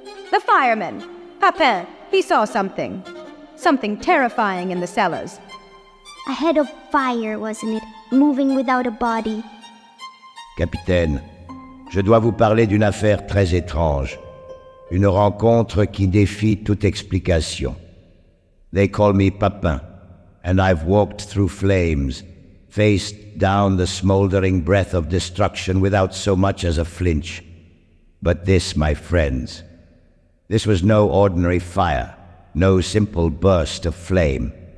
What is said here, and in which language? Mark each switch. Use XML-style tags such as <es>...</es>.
<en>The fireman, Papin, he saw something. Something terrifying in the cellars. A head of fire, wasn't it? Moving without a body.</en> <fr>Capitaine, je dois vous parler d'une affaire très étrange. Une rencontre qui défie toute explication.</fr> <en>They call me Papin, and I've walked through flames, faced down the smoldering breath of destruction without so much as a flinch. But this, my friends, this was no ordinary fire, no simple burst of flame.</en>